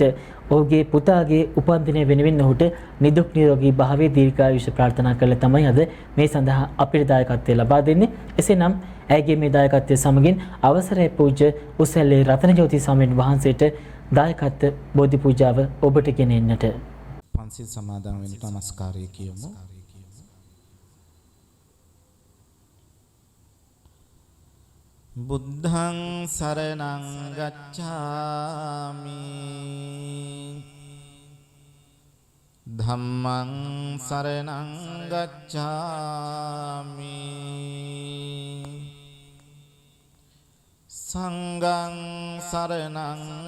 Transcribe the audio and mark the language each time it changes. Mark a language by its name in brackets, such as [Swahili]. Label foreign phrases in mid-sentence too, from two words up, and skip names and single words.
[Sinhala] ඔහුගේ පුතාගේ උපන්දිනය වෙනුවෙන් ඔහුට නිදුක් නිරෝගී භාවයේ දීර්ඝායුෂ ප්‍රාර්ථනා කරලා තමයි අද මේ සඳහා අපිට දායකත්වය ලබා දෙන්නේ. එසේනම් ඇයගේ මේ දායකත්වය සමගින් අවසරයි පූජ්‍ය උසැල්ලේ රතනජෝති ස්වාමීන් වහන්සේට දායකත්ව බෝධි පූජාව ඔබට ගෙනෙන්නට. පන්සිල් සමාදන් වෙන්න නමස්කාරය කියමු. [Pali] බුද්ධං සරණං ගච්ඡාමි ධම්මං සරණං ගච්ඡාමි සංඝං සරණං